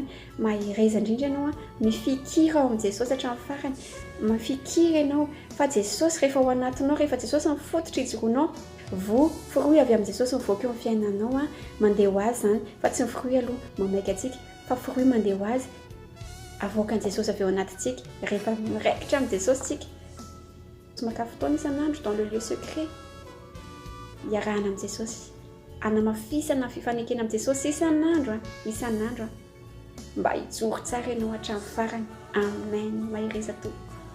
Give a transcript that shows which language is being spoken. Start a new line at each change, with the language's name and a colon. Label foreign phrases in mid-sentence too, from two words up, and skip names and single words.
Malagasy: Mahireza indrindra ianao mifikira ao amin'ny Jesosy hatramin'ny farany, mifikira ianao fa Jesosy rehefa ao anatinao, rehefa Jesosy mifototra ijoroanao, firoy avy amin'ny Jesosy mivoaka eo amin'ny fiainanao mandeha ho azy zany, fa tsy firoy aloha mamaika atsika, fa firoy mandeha ho azy avoakan'i Jesosy avy ao anatintsika rehefa miraikitra amin'ny Jesosy tsika. Maka fotoana isan'andro
French: dans le lieu secret
Malagasy: iarahana amin'ny Jesosy, anamafisana fifanekena amin'ny Jesosy isan'andro mba hijoro tsara ianao hatramin'ny farany. Amen. Mahireza tompoko.